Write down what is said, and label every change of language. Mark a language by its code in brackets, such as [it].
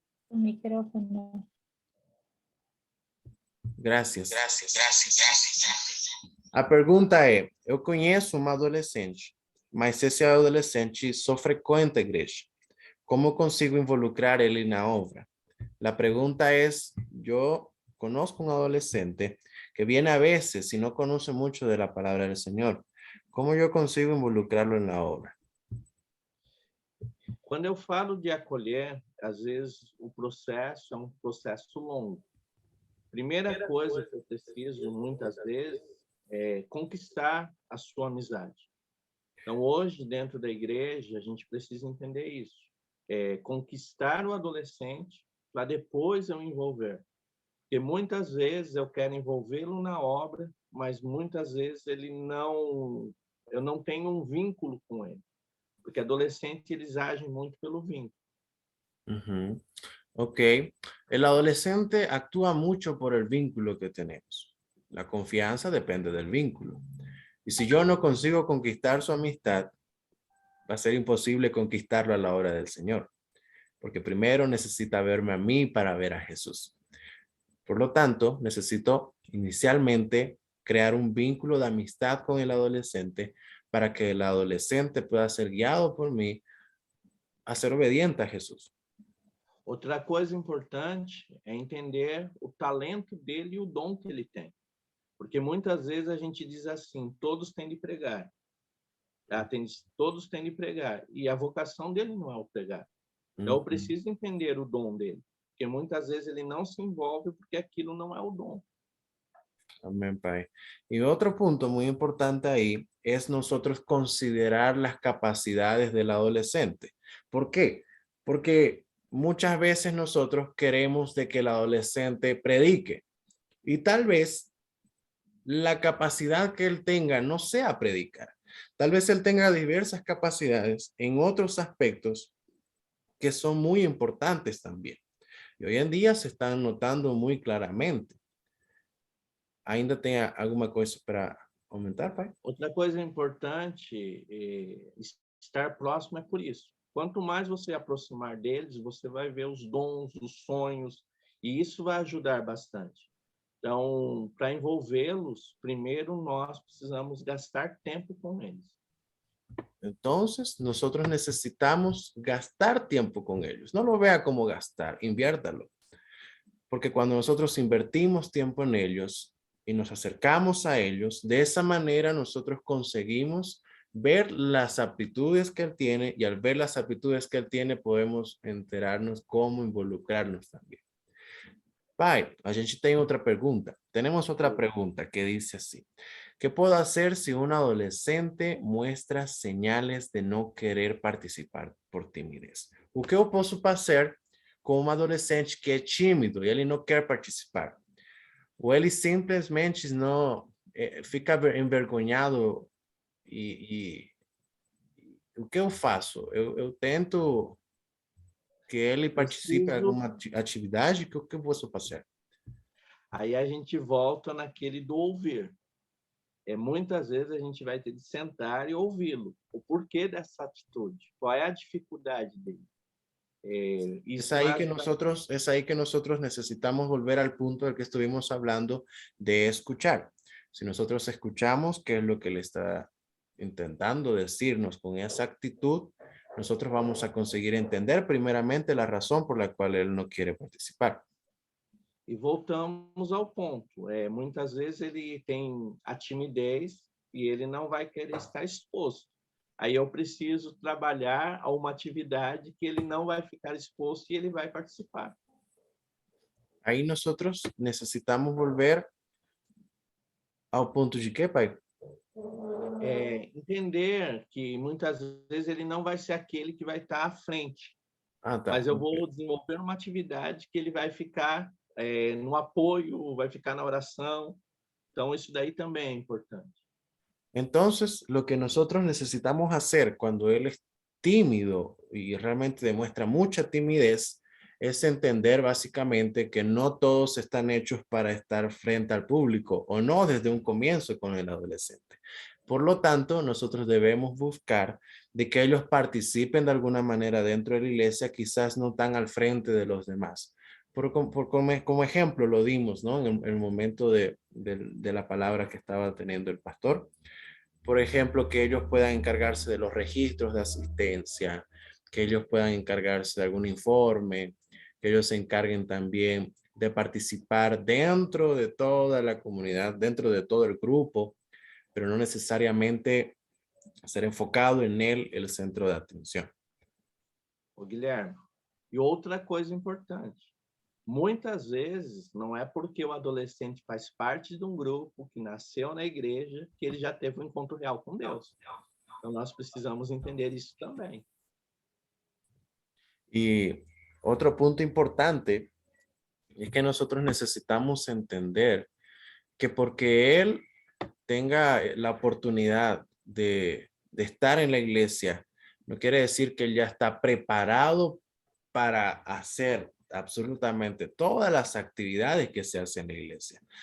[pt] O micrófono. Graças. A pergunta é, eu conheço uma adolescente, mas esse adolescente só frequenta a igreja. Como consigo involucrar ele na obra? [es] La pregunta es, yo conozco un adolescente que viene a veces y no conoce mucho de la palabra del Señor. ¿Cómo yo consigo involucrarlo en la obra? [pt] Quando eu falo de acolher, às vezes o processo é um processo longo. Primeira coisa que eu preciso, muitas vezes, é conquistar a sua amizade. Então, hoje, dentro da igreja, a gente precisa entender isso. Conquistar o adolescente para depois eu envolver. Porque muitas vezes eu quero envolvê-lo na obra, mas muitas vezes eu não tenho um vínculo com ele. Porque adolescentes, eles agem muito pelo vínculo. Ok. [es] El adolescente actúa mucho por el vínculo que tenemos. La confianza depende del vínculo. Y si yo no consigo conquistar su amistad, va a ser imposible conquistarlo a la obra del Señor. Porque primero necesita verme a mí para ver a Jesús. Por lo tanto, necesito inicialmente crear un vínculo de amistad con el adolescente para que el adolescente pueda ser guiado por mí a ser obediente a Jesús. [pt] Outra coisa importante é entender o talento dele e o dom que ele tem. Porque muitas vezes a gente diz assim, todos têm de pregar. Todos têm de pregar. E a vocação dele não é o pregar. Então, eu preciso entender o dom dele. Porque muitas vezes ele não se envolve porque aquilo não é o dom. Amén, Pai. [es] Y otro punto muy importante ahí es nosotros considerar las capacidades del adolescente. ¿Por qué? Porque muchas veces nosotros queremos de que el adolescente predique y tal vez la capacidad que él tenga no sea predicar. Tal vez él tenga diversas capacidades en otros aspectos que son muy importantes también. Y hoy en día se están notando muy claramente. [pt] Ainda tem alguma coisa para aumentar, Pai? Outra coisa importante, estar próximo é por isso. Quanto mais você aproximar deles, você vai ver os dons, os sonhos, e isso vai ajudar bastante. Então, para envolvê-los, primeiro nós precisamos gastar tempo com eles. [es] Entonces, nosotros necesitamos gastar tiempo con ellos. No lo vea como gastar, inviértalo. Porque cuando nosotros invertimos tiempo en ellos y nos acercamos a ellos, de esa manera nosotros conseguimos ver las aptitudes que él tiene y al ver las aptitudes que él tiene podemos enterarnos cómo involucrarnos también. [pt] Pai, a gente tem outra pergunta. [es] Tenemos otra pregunta que dice así. ¿Qué puedo hacer si un adolescente muestra señales de no querer participar por timidez? [pt] O que eu posso fazer com um adolescente que é tímido e ele não quer participar, ou ele simplesmente não fica envergonhado e o que eu faço? Eu tento que ele participe de Preciso. alguma atividade, que o que eu posso fazer? Aí a gente volta naquele do ouvir. Muitas vezes a gente vai ter de sentar e ouvi-lo. O porquê dessa atitude? Qual é a dificuldade dele? [es] Es [pt] Isso [es] ahí [pt] vai que ajudar. [es] nosotros necesitamos volver al punto del que estuvimos hablando de escuchar. Si nosotros escuchamos qué es lo que le está intentando decirnos con esa actitud, nosotros vamos a conseguir entender primeramente la razón por la cual él no quiere participar. [pt] E voltamos ao ponto. Muitas vezes ele tem a timidez e ele não vai querer estar exposto. Aí eu preciso trabalhar a uma atividade que ele não vai ficar exposto e ele vai participar. [es] Ahí nosotros necesitamos volver ao ponto de qué, pai? [pt] Entender que muitas vezes ele não vai ser aquele que vai estar à frente, Ah, tá. mas eu vou desenvolver uma atividade que ele vai ficar no apoio, vai ficar na oração. Então, isso daí também é importante. [es] Entonces, lo que nosotros necesitamos hacer cuando él es tímido y realmente demuestra mucha timidez es entender básicamente que no todos están hechos para estar frente al público o no desde un comienzo con el adolescente. Por lo tanto, nosotros debemos buscar de que ellos participen de alguna manera dentro de la iglesia, quizás no tan al frente de los demás. Como ejemplo lo dimos, ¿no? En el momento de la palabra que estaba teniendo el pastor. Por ejemplo, que ellos puedan encargarse de los registros de asistencia, que ellos puedan encargarse de algún informe, que ellos se encarguen también de participar dentro de toda la comunidad, dentro de todo el grupo, pero no necesariamente ser enfocado en él el centro de atención. [pt] Ô, Guilherme, e outra coisa importante, muitas vezes não é porque o adolescente faz parte de um grupo que nasceu na igreja que ele já teve um encontro real com Deus. Então nós precisamos entender isso também. [es] Y otro punto importante es que nosotros necesitamos entender que porque él tenga la oportunidad de estar en la iglesia, no quiere decir que él ya está preparado para hacer absolutamente todas las actividades que se hacen en la iglesia.